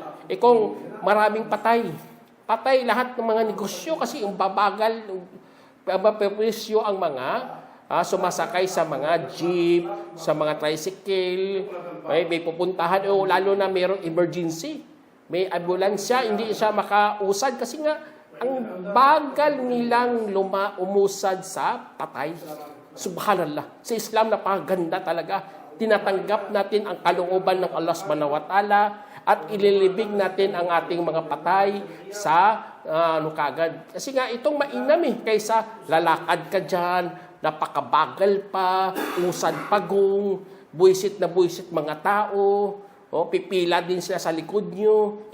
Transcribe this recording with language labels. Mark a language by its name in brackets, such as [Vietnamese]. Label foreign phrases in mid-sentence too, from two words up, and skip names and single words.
[Filipino] Kung maraming patay lahat ng mga negosyo kasi yung babagal, peperwisyo ang mga sumasakay sa mga jeep, sa mga tricycle, may pupuntahan, lalo na mayroong emergency. May ambulansya, hindi siya makausad kasi nga ang bagal nilang umusad sa patay. Subhanallah. Sa Islam, napakaganda talaga. Tinatanggap natin ang kalooban ng [Arabic] الله سبحانه وتعالى [Filipino] at ililibing natin ang ating mga patay sa kagad. Kasi nga, itong mainam kaysa lalakad ka dyan, napakabagal pa, usad pagong, buwisit na buwisit mga tao, pipila din sila sa likod nyo.